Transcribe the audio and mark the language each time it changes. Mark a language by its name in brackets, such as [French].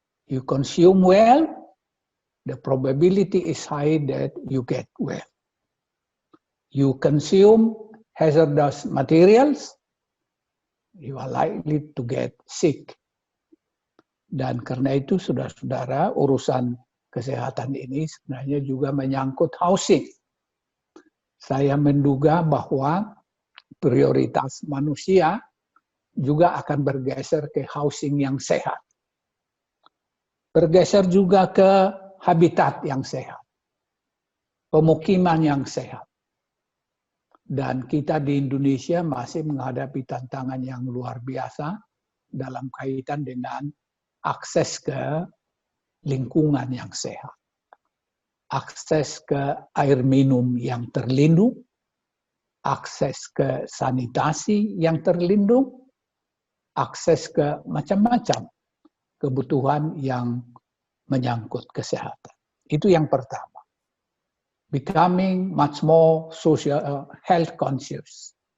[English] You consume well, the probability is high that you get well. You consume hazardous materials, you are likely to get sick. [Indonesian] Dan karena itu, saudara-saudara, urusan kesehatan ini sebenarnya juga menyangkut housing. Saya menduga bahwa prioritas manusia juga akan bergeser ke housing yang sehat. Bergeser juga ke habitat yang sehat. Pemukiman yang sehat. Dan kita di Indonesia masih menghadapi tantangan yang luar biasa dalam kaitan dengan akses ke lingkungan yang sehat. Akses ke air minum yang terlindung, akses ke sanitasi yang terlindung, akses ke macam-macam kebutuhan yang menyangkut kesehatan. Itu yang pertama. [English] Becoming much more social health conscious.